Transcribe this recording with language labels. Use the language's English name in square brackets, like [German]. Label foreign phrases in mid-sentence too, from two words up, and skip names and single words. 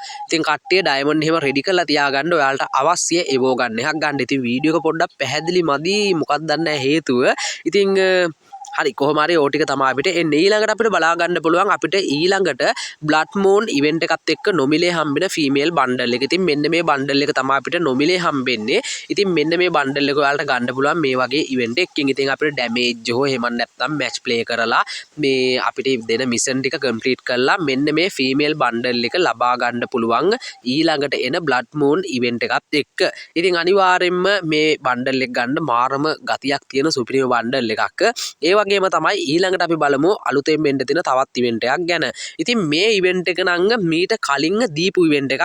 [Sinhala] ඉතින් කට්ටිය ඩයමන්ඩ් එහෙම රෙඩි කරලා තියාගන්න. ඔයාලට අවශ්‍ය Evo ගන්න එකක් ගන්න. ඉතින් වීඩියෝ එක පොඩ්ඩක් පැහැදිලි මදි. මොකක්ද දන්නේ හේතුව. ඉතින් හරි කොහොම හරි ඕ ටික තමයි අපිට එන්නේ. ඊළඟට අපිට බලා ගන්න පුළුවන් අපිට ඊළඟට Blood Moon event එකත් එක්ක නොමිලේ හම්බෙන [English] female bundle [Sinhala] එක. ඉතින් මෙන්න මේ bundle එක තමයි අපිට නොමිලේ හම්බෙන්නේ. ඉතින් මෙන්න මේ bundle එක ඔයාලට ගන්න පුළුවන් මේ වගේ event එකකින්. ඉතින් අපිට damage හෝ එහෙම නැත්නම් [English] match play [Sinhala] කරලා මේ අපිට දෙන mission ටික complete කරලා මෙන්න මේ [English] female bundle [Sinhala] එක ලබා ගන්න පුළුවන් ඊළඟට එන Blood Moon event එකත් එක්ක. ඉතින් අනිවාර්යයෙන්ම මේ bundle එක ගන්න මාරම ගතියක් තියෙන සුපිරිම bundle එකක්. ඒ වගේම තමයි ඊළඟට අපි බලමු අලුතෙන් වෙන්න තියෙන තවත් ඉවෙන්ට් එකක් ගැන. ඉතින් මේ ඉවෙන්ට් එක නම් මීට කලින් දීපු ඉවෙන්ට් එකක්.